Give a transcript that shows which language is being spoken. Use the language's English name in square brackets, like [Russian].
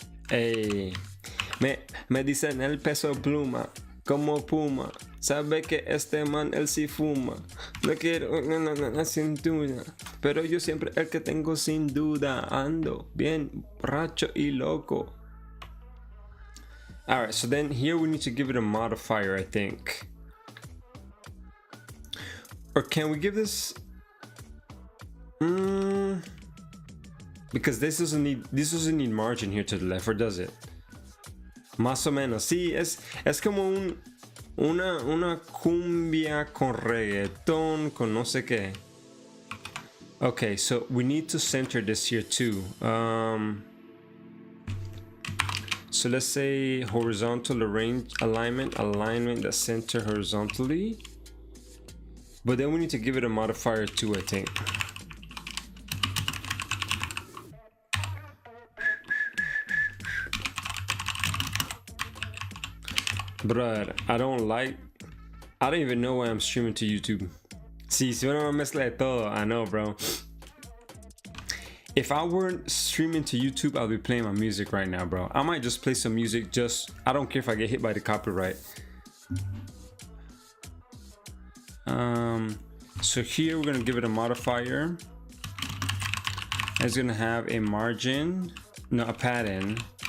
[Spanish] Ey, me dicen el peso pluma, como puma. Sabe que este man él sí fuma. No quiero una sin duda, pero yo siempre el que tengo sin duda. Ando bien borracho y loco. [English] Alright, so then here we need to give it a modifier, I think. Or can we give this? Because this doesn't need margin here to the left, or does it? [Spanish] Más o menos. Sí, es como una cumbia con reggaeton, con no sé qué. [English] Okay, so we need to center this here too. So let's say horizontal alignment the center horizontally. But then we need to give it a modifier too, I think. Bruh, I don't even know why I'm streaming to YouTube. [Spanish] Sí, si una mezcla de todo, [English] I know, bro. If I weren't streaming to YouTube, I'll be playing my music right now, bro. I might just play some music, I don't care if I get hit by the copyright. So here we're gonna give it a modifier. It's gonna have a margin, no, a pattern.